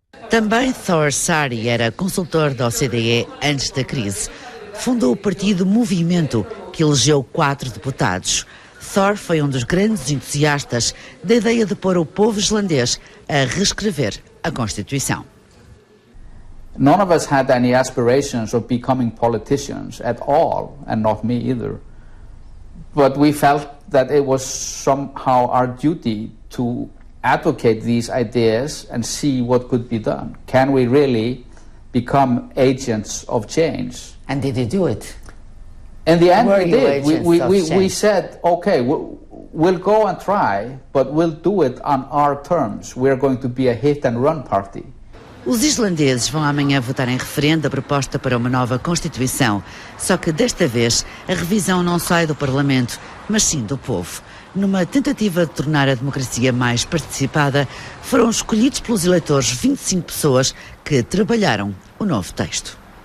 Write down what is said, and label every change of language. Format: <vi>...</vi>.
<pt>Também Thor Sari era consultor da OCDE antes da crise. Fundou o partido Movimento, que elegeu 4 deputados. Thor foi um dos grandes entusiastas da ideia de pôr o povo islandês a reescrever a Constituição.</pt> <en>None of us had any aspirations of becoming politicians at all, and not me either. But we felt that it was somehow our duty to advocate these ideas and see what could be done. Can we really become agents of change? And did you do it? In the end, we did. We said, okay, we'll go and try, but we'll do it on our terms. We're going to be a hit-and-run party.</en> <pt>Os islandeses vão amanhã votar em referendo a proposta para uma nova Constituição. Só que desta vez a revisão não sai do Parlamento, mas sim do povo. Numa tentativa de tornar a democracia mais participada, foram escolhidos pelos eleitores 25 pessoas que trabalharam o novo texto.</pt>